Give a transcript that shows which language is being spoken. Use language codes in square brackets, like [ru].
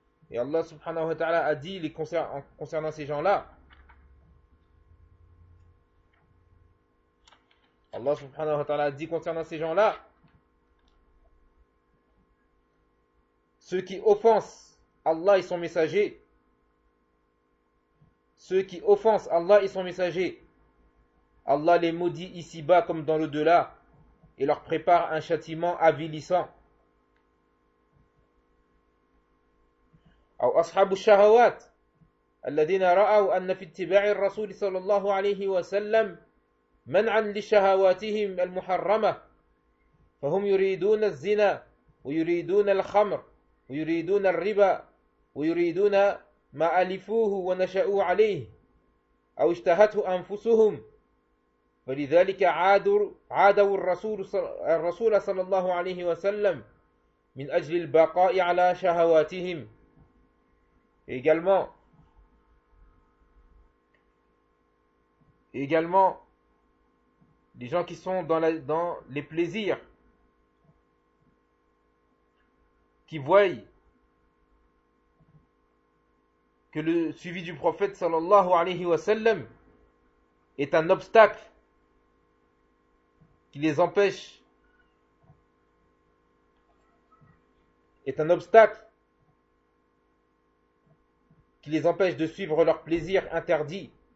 [fr] Et Allah [ar] subhanahu wa ta'ala [fr] a dit concernant ces gens-là, Allah subhanahu wa ta'ala a dit concernant ces gens-là, ceux qui offensent Allah et son messager, ceux qui offensent Allah et son messager, Allah les maudit ici-bas comme dans l'au-delà et leur prépare un châtiment avilissant. [ar] أو أصحاب الشهوات الذين رأوا أن في اتباع الرسول صلى الله عليه وسلم منعا لشهواتهم المحرمة فهم يريدون الزنا ويريدون الخمر ويريدون الربا ويريدون ما ألفوه ونشأوا عليه أو اشتهته أنفسهم فلذلك عادوا الرسول صلى الله عليه وسلم من أجل البقاء على شهواتهم. [fr] Également, les gens qui sont dans les plaisirs, qui voient que le suivi du prophète [ar] sallallahu alayhi wa sallam [fr] est un obstacle qui les empêche, de suivre leurs plaisirs interdits.